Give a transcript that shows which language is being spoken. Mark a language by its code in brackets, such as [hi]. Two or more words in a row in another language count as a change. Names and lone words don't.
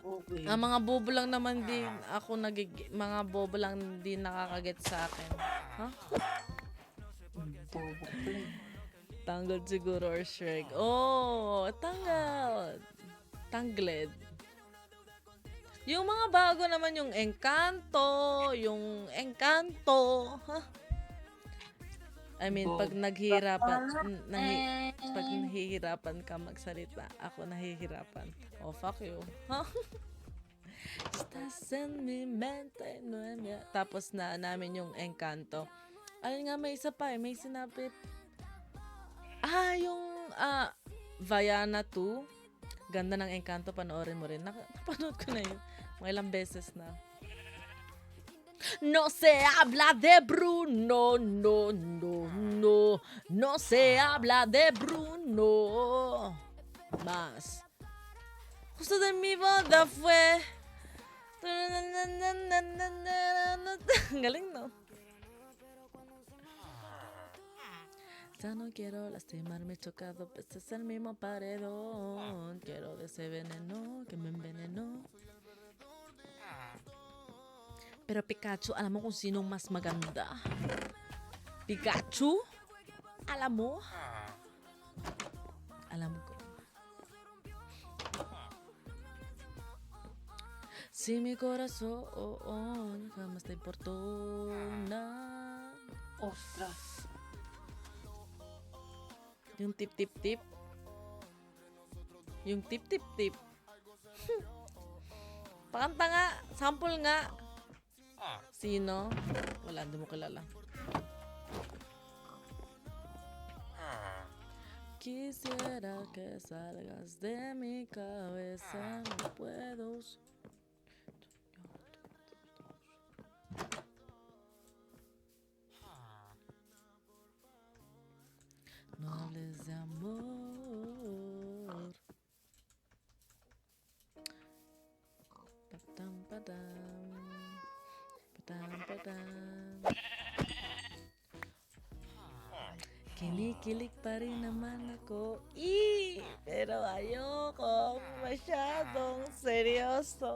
[tl] Ang mga bobo lang naman din ako mga bobo lang din nakakaget sa akin. Ha? Bobo ka pala. Tangled siguro or Shrek. Oh, tangled. Tangled. Yung mga bago naman yung Encanto. Ha? [en] I mean, [tl] pag naghihirapan ka magsalita, ako nahihirapan. [en] Oh, fuck you. [es] Ha? Estás en mi mente, [tl] tapos na namin yung Encanto. Alin nga, may isa pa may sinapit. Yung Vaiana 2. Ganda ng Encanto, panoorin mo rin. Napanood ko na yun. Mga ilang beses na. [es] No se habla de Bruno, no, no, no. No se habla de Bruno. Más. Justo de mi boda fue. [tl] Galing, no? [es] Ya no quiero lastimarme chocado, pues es el mismo paredón. Quiero de ese veneno que me envenenó. [tl] Pero Pikachu, alam mo kung sinong mas maganda? Pikachu? Alam mo? Alam ko. [es] Si mi corazón jamás te importó nada. Ostras. [tl] Yung tip-tip-tip. Yung tip-tip-tip. Pakanta nga. Sample nga. Sino? Wala, hindi mo kilala. [es] Quisiera que salgas de mi cabeza. No puedo. No hables de amor. Patam, padam. Patam, padam. [tl] Kinikilig pa rin naman ako. Pero ayoko masyadong seryoso.